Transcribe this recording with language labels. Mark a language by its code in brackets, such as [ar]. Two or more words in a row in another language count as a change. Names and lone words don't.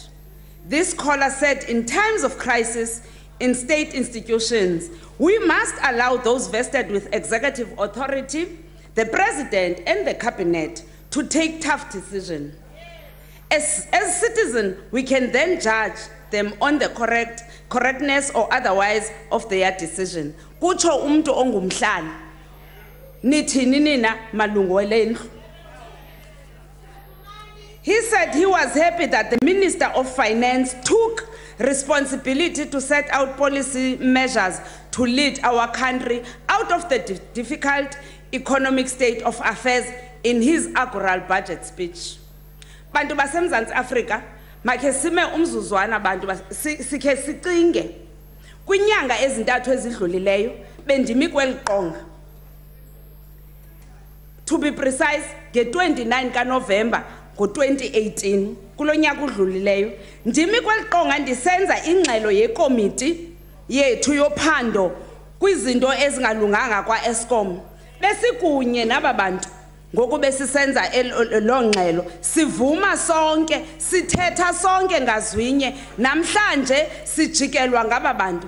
[en] This caller said, in times of crisis in state institutions, we must allow those vested with executive authority, the president and the cabinet, to take tough decisions. As citizens, we can then judge them on the correctness or otherwise of their decision. [xh] Kucho umntu ongumhlali. Nithini nina malungu elendlu. [en] He said he was happy that the Minister of Finance took responsibility to set out policy measures to lead our country out of the difficult economic state of affairs in his inaugural budget speech. [xh] Bantu baseMzantsi Afrika, makhe sime umzuzwana bantu sikhe sicinge. Kwinyanga ezintathu ezidlulileyo bendimi kweliqonga. [en] To be precise, [xh] nge-29 kaNovember ngo-2018, kulo nyaka udlulileyo, ndimi kweliqonga ndisenza ingxelo yekomiti yethu yophando kwizinto ezingalunganga kwa-Eskom. Besikunye naba bantu ngoku besisenza lo ngxelo, sivuma sonke, sithetha sonke ngazwinye, namhlanje sijikelwa ngaba bantu.